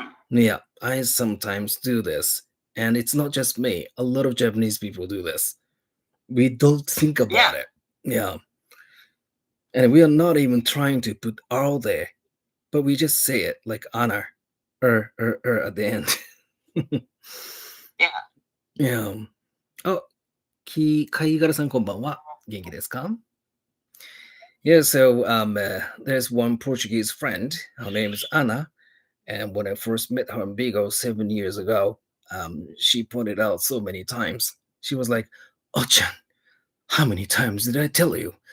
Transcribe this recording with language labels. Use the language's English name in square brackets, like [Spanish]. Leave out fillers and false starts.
[English] Yeah, I sometimes do this. And it's not just me. A lot of Japanese people do this. We don't think about it. Yeah. And we are not even trying to put R there, but we just say it like Anna, at the end. Yeah. [Japanese] Oh, 貝殻さんこんばんは。元気ですか? [English] Yeah, so there's one Portuguese friend. Her name is Anna. And when I first met her in Vigo 7 years ago, she pointed out so many times. She was like, "Oh-chan, how many times did I tell you?